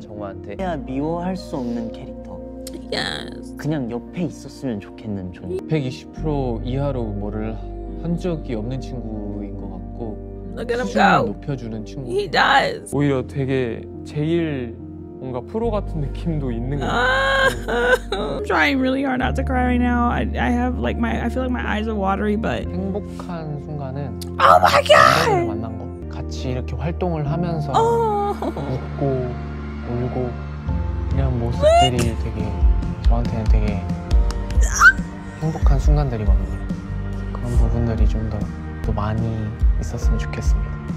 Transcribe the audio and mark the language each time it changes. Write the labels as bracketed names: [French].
[Korean] 정우한테 해야 미워할 수 없는 캐릭터. [English] Yes. [Korean] 그냥 옆에 있었으면 좋겠는 존재. 120% 이하로 뭐를 한 적이 없는 친구인 것 같고 [English] Look at him [Korean] 수준을 [English] go. [Korean] 높여주는 친구. [English] He does. [Korean] 오히려 되게 제일 뭔가 프로 같은 느낌도 있는 것 [English] I'm trying really hard not to cry right now. I have like I feel like my eyes are watery, but [Korean] 행복한 순간은 [English] Oh my god! [Korean] 만난 거 같이 이렇게 활동을 하면서 웃고 울고 이런 모습들이 되게 저한테는 되게 행복한 순간들이거든요. 그런 부분들이 좀 더 많이 있었으면 좋겠습니다.